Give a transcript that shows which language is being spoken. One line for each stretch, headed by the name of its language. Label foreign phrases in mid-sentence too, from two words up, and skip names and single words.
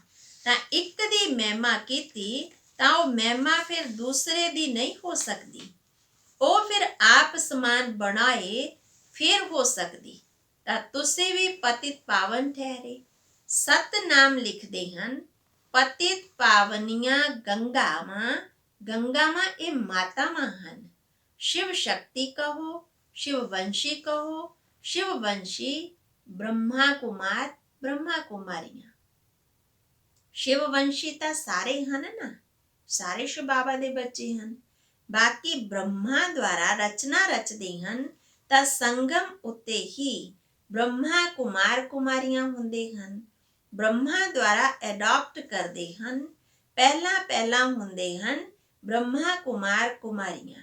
Punjabi: ਤਾਂ ਇੱਕ ਦੀ ਮਹਿਮਾ ਕੀਤੀ ਤਾਂ ਉਹ ਮਹਿਮਾ ਫਿਰ ਦੂਸਰੇ ਦੀ ਨਹੀਂ ਹੋ ਸਕਦੀ, ਉਹ ਫਿਰ ਆਪ ਸਮਾਨ ਬਣਾਏ ਫਿਰ ਹੋ ਸਕਦੀ। ਤਾਂ ਤੁਸੀਂ ਵੀ ਪਤਿਤ ਪਾਵਨ ਠਹਿਰੇ। ਸਤਨਾਮ ਲਿਖਦੇ ਹਨ, ਪਤਿਤ ਪਾਵਨੀਆਂ ਗੰਗਾਵਾਂ, ਗੰਗਾਵਾਂ ਇਹ ਮਾਤਾਵਾਂ ਹਨ।
Hindi: शिव शक्ति कहो, शिव वंशी कहो, शिव वंशी ब्रह्मा कुमार, ब्रह्मा कुमारियां। शिव वंशी
Punjabi: ਤਾਂ ਸਾਰੇ ਹਨ ਨਾ, ਸਾਰੇ शिव बाबा ਦੇ ਬੱਚੇ ਹਨ। ਬਾਕੀ ਬ੍ਰਹਮਾ ਦੁਆਰਾ ਰਚਨਾ ਰਚਦੇ ਹਨ ਤਾਂ ਸੰਗਮ ਉੱਤੇ ਹੀ ਬ੍ਰਹਮਾ ਕੁਮਾਰ ਕੁਮਾਰੀਆਂ ਹੁੰਦੇ ਹਨ। ਬ੍ਰਹਮਾ ਦੁਆਰਾ ਐਡਾਪਟ ਕਰਦੇ ਹਨ, ਪਹਿਲਾਂ ਹੁੰਦੇ ਹਨ ਬ੍ਰਹਮਾ ਕੁਮਾਰ ਕੁਮਾਰੀਆਂ।